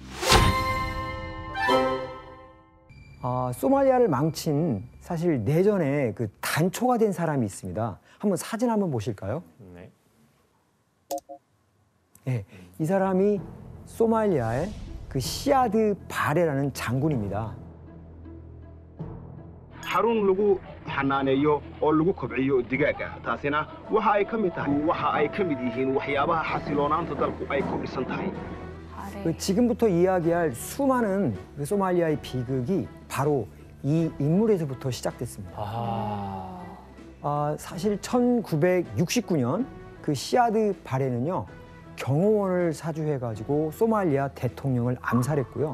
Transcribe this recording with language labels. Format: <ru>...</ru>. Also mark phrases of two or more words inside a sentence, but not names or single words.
<ko>소말리아를 망친 사실 내전에 그 단초가 된 사람이 있습니다. 한번 사진 한번 보실까요? 네. 네, 이 사람이 소말리아의 그 시아드 바레라는 장군입니다.</ko> <so>xarun lagu xanaaneeyo oo lagu kobciyo digaaga taasina waxa ay ka mid tahay waxa ay ka mid yihiin waxyaabaha xasiloonaanta dalku ay ku dhisan tahay.</so> <ko>지금부터 이야기할 수많은 그 소말리아의 비극이 바로 이 인물에서부터 시작됐습니다. 사실 1969년 그 시아드 바레는요, 경호원을 사주해가지고 소말리아 대통령을 암살했고요.</ko>